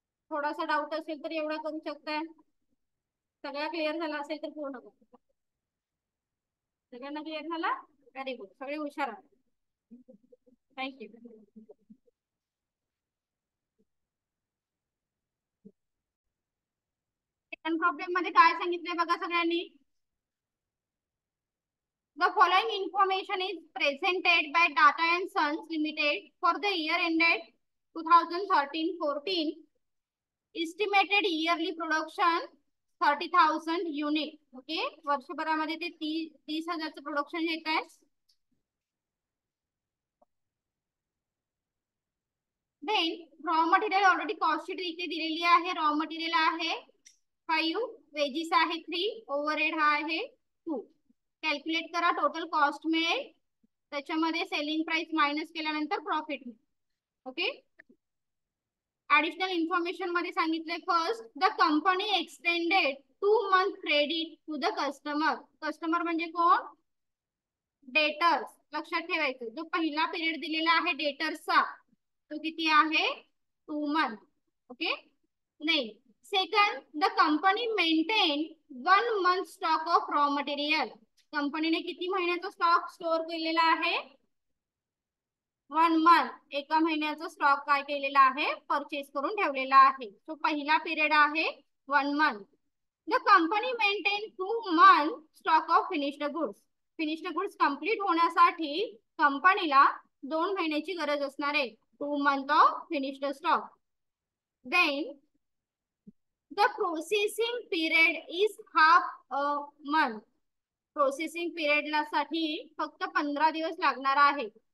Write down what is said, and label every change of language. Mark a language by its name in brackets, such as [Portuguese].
[Marathi] थोडासा डाऊट असेल तर एवढा करू शकताय. सगळा क्लिअर झाला असेल तर पूर्ण करा. सगळ्यांना क्लिअर झाला? [English] very good, [Marathi] सगळे हुशार आहात. थँक्यू. सेकंड प्रॉब्लेम मध्ये काय सांगितलंय बघा सगळ्यांनी. [English] The following information is presented by Tata and Sons Limited for the year ended 2013-14. Estimated yearly production 30,000 unit. [Marathi] Okay, वर्षभरामध्ये ते 30,000चं प्रोडक्शन येत आहे. [English] then raw material already cost sheet [Marathi] इथे दिलेली आहे. रॉ मटेरियल आहे 5, वेजेस आहे 3, ओव्हरहेड हा आहे 2. कॅल्क्युलेट करा. टोटल कॉस्ट मिळेल, त्याच्यामध्ये सेलिंग प्राइस मायनस केल्यानंतर प्रॉफिट मिळेल. ओके. [English] additional information [Marathi] मध्ये सांगितले. [English] First, the company extended 2 month credit to the customer. [Marathi] Customer म्हणजे कोण? डेटर्स. लक्षात ठेवायचं, जो पहिला पिरियड दिलेला आहे डेटर्सचा तो किती आहे? 2 मंथ. ओके. नाही. [English] Second, the company maintain 1 month stock of raw material. [Marathi] कंपनीने किती महिन्याचा स्टॉक स्टोअर केलेला आहे? 1 मंथ एका महिन्याचा स्टॉक काय केलेला आहे, परचेस करून ठेवलेला आहे. सो पहिला पिरियड आहे 1 month. [English] The company maintain 2 month stock of finished goods. [Marathi] Finished goods complete होण्यासाठी कंपनीला 2 महिन्याची गरज असणार आहे. [English] 2 month of finished stock. Then the processing period is half a month. [Marathi] Processing period साठी फक्त 15 दिवस लागणार आहे.